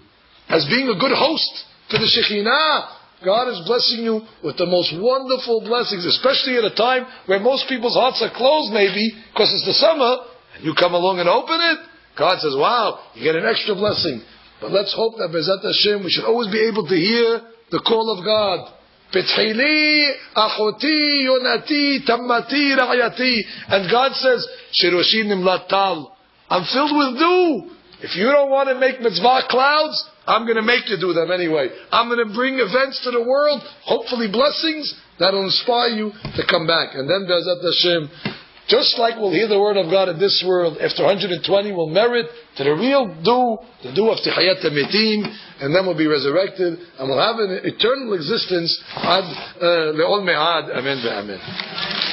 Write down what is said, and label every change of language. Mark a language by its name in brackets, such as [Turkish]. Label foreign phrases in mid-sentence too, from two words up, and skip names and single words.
[English] As being a good host to the Shekhinah, God is blessing you with the most wonderful blessings, especially at a time where most people's hearts are closed maybe, because it's the summer, and you come along and open it. God says, wow, you get an extra blessing. But let's hope that [Hebrew] בעזרת השם, [English] we should always be able to hear the call of God. [Hebrew] פתחי לי, אחותי, יונתי, תמתי, רעיתי. And God says, שראשי נמלא טל. [English] I'm filled with dew. If you don't want to make mitzvah clouds, I'm going to make you do them anyway. I'm going to bring events to the world, hopefully blessings, that will inspire you to come back. And then [Hebrew] בעזרת השם, [English] just like we'll hear the word of God in this world, after 120 we'll merit to the real dew, the dew of [Hebrew] תחיית המתים, [English] and then we'll be resurrected, and we'll have an eternal existence [Hebrew] עד לעולמי עד. אמן ואמן.